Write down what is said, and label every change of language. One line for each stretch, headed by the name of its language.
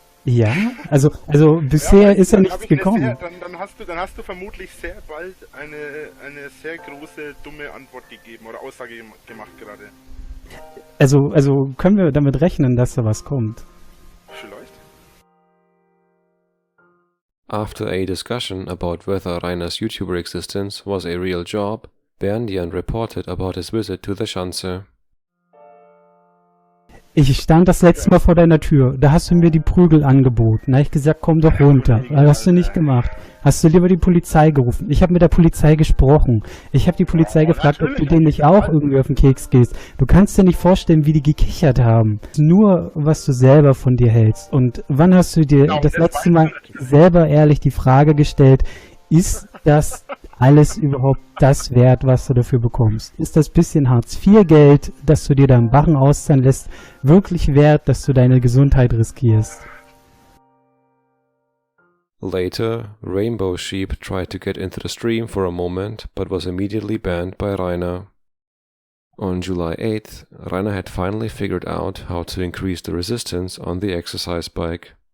German: Ja, also bisher ist ja nichts gekommen. Dann hast du vermutlich sehr bald eine sehr große, dumme Antwort gegeben oder Aussage gemacht gerade. Also können wir damit rechnen, dass da was kommt? Vielleicht.
English: After a discussion about whether Rainer's YouTuber existence was a real job, Berndian reported about his visit to the Schanze.
German: Ich stand das letzte Mal vor deiner Tür, da hast du mir die Prügel angeboten. Da habe ich gesagt, komm doch runter. Das hast du nicht gemacht. Hast du lieber die Polizei gerufen. Ich habe mit der Polizei gesprochen. Ich habe die Polizei gefragt, ob du denen nicht auch irgendwie auf den Keks gehst. Du kannst dir nicht vorstellen, wie die gekichert haben. Nur, was du selber von dir hältst. Und wann hast du dir das letzte Mal selber ehrlich die Frage gestellt, ist das alles überhaupt das wert, was du dafür bekommst? Ist das bisschen Hartz-IV-Geld, das du dir deinen Barren auszahlen lässt, wirklich wert, dass du deine Gesundheit riskierst?
English: Later, Rainbow Sheep tried to get into the stream for a moment, but was immediately banned by Rainer. On July 8th, Rainer had finally figured out how to increase the resistance on the exercise bike.